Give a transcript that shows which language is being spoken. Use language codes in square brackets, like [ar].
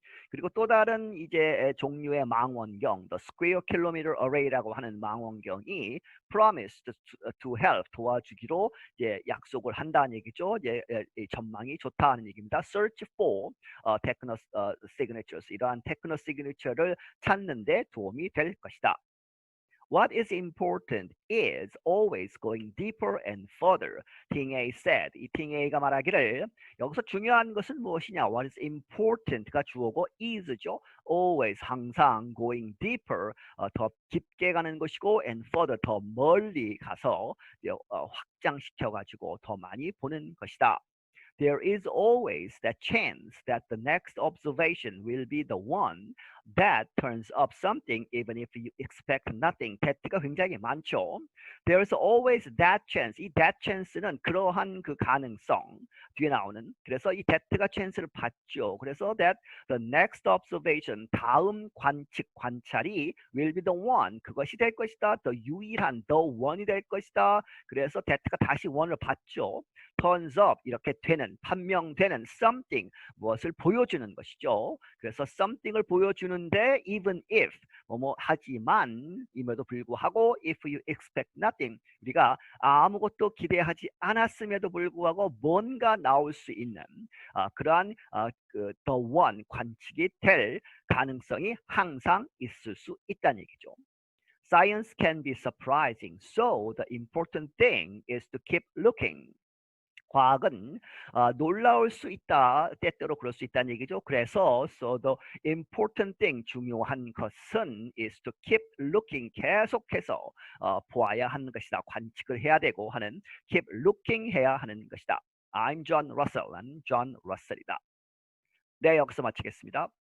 [ko] 그리고 또 다른 이제 종류의 망원경, the Square Kilometer Array라고 하는 망원경이 [en] promised to help, [ko] 도와주기로 이제 약속을 한다는 얘기죠. 이제 전망이 좋다는 얘기입니다. [en] Search for technosignatures, [ko] 이러한 technosignature를 찾는데 도움이 될 것이다. [en] What is important is always going deeper and further, 팅에이 said. [ko] 이 팅에이가 말하기를 여기서 중요한 것은 무엇이냐? [en] What is important [ko] 가 주어고 is죠. Always, 항상, [en] going deeper, [ko] 더 깊게 가는 것이고 and further, 더 멀리 가서 확장시켜가지고 더 많이 보는 것이다. [en] There is always that chance that the next observation will be the one that turns up something even if you expect nothing. [ko] that가 굉장히 많죠. [en] There's always that chance. [ko] 이 that chance는 그러한 그 가능성 뒤에 나오는. 그래서 이 that가 chance를 받죠. 그래서 [en] that the next observation, [ko] 다음 관측, 관찰이 [en] will be the one, [ko] 그것이 될 것이다. the 유일한, the one이 될 것이다. 그래서 that가 다시 one을 받죠. turns up, 이렇게 되는, 판명되는 something, 무엇을 보여주는 것이죠. 그래서 something을 보여주는데 even if, 뭐뭐 하지만, 임에도 불구하고 [en] if you expect nothing, [ko] 우리가 아무것도 기대하지 않았음에도 불구하고 뭔가 나올 수 있는 그러한 그 the one, 관측이 될 가능성이 항상 있을 수 있다는 얘기죠. [en] Science can be surprising, so the important thing is to keep looking. [ko] 과학은 놀라울 수 있다, 때때로 그럴 수 있다는 얘기죠. 그래서 so the important thing, 중요한 것은 [en] is to keep looking, [ko] 계속해서 보아야 하는 것이다. 관측을 해야 되고 하는, keep looking 해야 하는 것이다. [en] I'm John Russell, [ko] 난 John Russell이다. 네, 여기서 마치겠습니다.